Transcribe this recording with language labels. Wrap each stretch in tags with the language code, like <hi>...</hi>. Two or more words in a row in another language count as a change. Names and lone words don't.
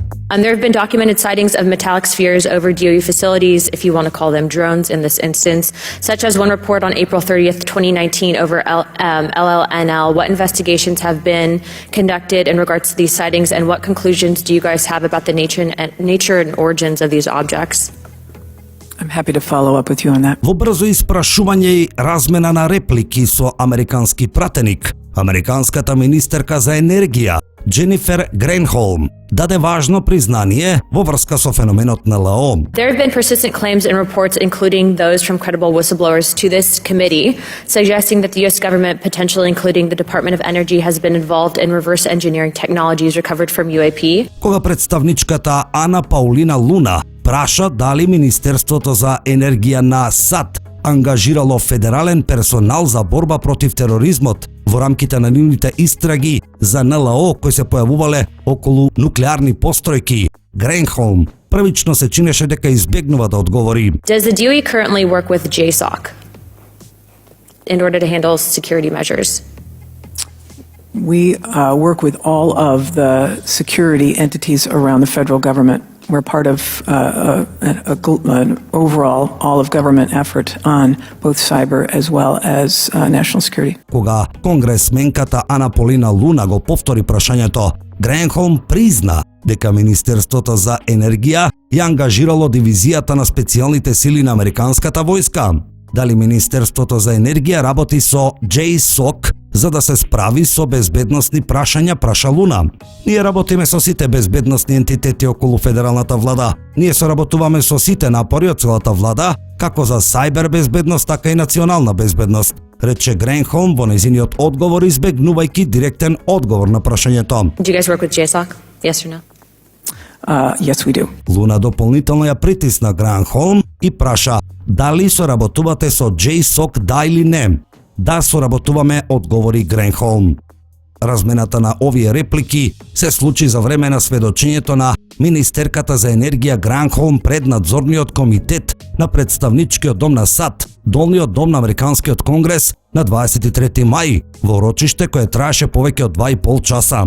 <en>There have been documented sightings of metallic spheres over DOE facilities, if you want to call them drones in this instance, such as one report on April 30th, 2019 over LLNL. What investigations have been conducted in regards to these sightings, and what conclusions do you guys have about the nature and origins of these objects? I'm happy to follow up with you on that.</en> <mk>Во брзо испрашување и размена на реплики со американски пратеник, американската министерка за енергија Дженифер Гренхолм даде важно признание во врска со феноменот НЛО.</mk> <en>There have been persistent claims and reports, including those from credible whistleblowers to this committee, suggesting that the U.S. government, potentially including the Department of Energy, has been involved in reverse engineering technologies recovered from UAP.</en> <mk>Кога представничката Ана Паулина Луна праша дали Министерството за енергија на САД ангажирало федерален персонал за борба против тероризмот во рамките на нивните истраги за НЛО кои се појавувале околу нуклеарни постројки, Гренхолм првично се чинеше дека избегнува да одговори.</mk> <en>Does the DOE currently work with JSOC in order to handle security measures? We work with all of the security entities around the federal government. We're part of an overall all-of-government effort on both cyber as well as national security.</en> <mk>Кога конгресменката Ана Полина Луна го повтори прашањето, Гренхолм призна дека Министерството за енергија ја ангажирало дивизијата на специјалните сили на американската војска. Дали Министерството за енергија работи со JSOC за да се справи со безбедносни прашања, праша Луна. Ние работиме со сите безбедносни ентитети околу федералната влада. Ние соработуваме со сите напори од целата влада, како за сајбер безбедност, така и национална безбедност, рече Гренхолм во нејзиниот одговор, избегнувајќи директен одговор на прашањето.</mk> <en>Do you guys work with JSOC? Yes or no? Yes, we do.</en> <mk>Луна дополнително ја притисна Гренхолм и праша дали соработувате со JSOC, да или не. Да, соработуваме, одговори Гренхолм. Размената на овие реплики се случи за време на сведочењето на министерката за енергија Гренхолм пред надзорниот комитет на представничкиот дом на САД, долниот дом на Американскиот конгрес, на 23 мај, во урочиште кое траеше повеќе од 2,5 часа.</mk>